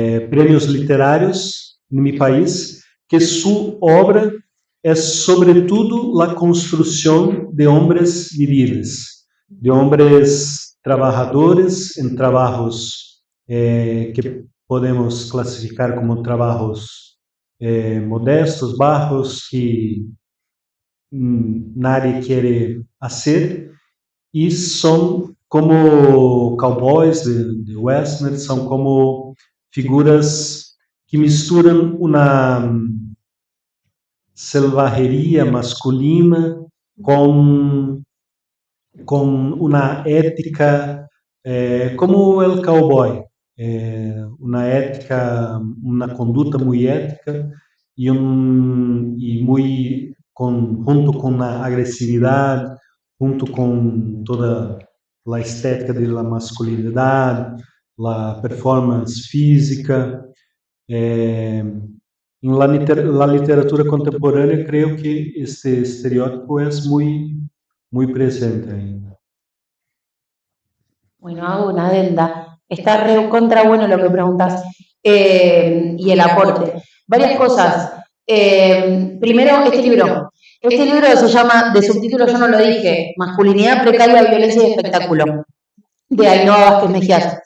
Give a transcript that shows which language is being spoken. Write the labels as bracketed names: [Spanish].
[Spanish] premios literarios en mi país, que su obra es sobre todo la construcción de hombres viriles, de hombres trabajadores en trabajos que podemos clasificar como trabajos modestos, bajos, que nadie quiere hacer, y son como cowboys de western, [Portuguese] são como figuras que misturam uma selvageria masculina com uma ética, como o cowboy, uma ética, uma conduta muito ética e muito junto com a agressividade, junto com toda a estética da masculinidade, a performance física. Em la literatura contemporânea, creio que este estereótipo é muito presente ainda. [Spanish] Bueno, hago una adenda. Está re contra bueno lo que preguntas. Y el aporte. Varias cosas. Primero, este libro. Este libro se llama, de subtítulo yo no lo dije, Masculinidad precaria, violencia y espectáculo, de Ainhoa Vázquez Mejías.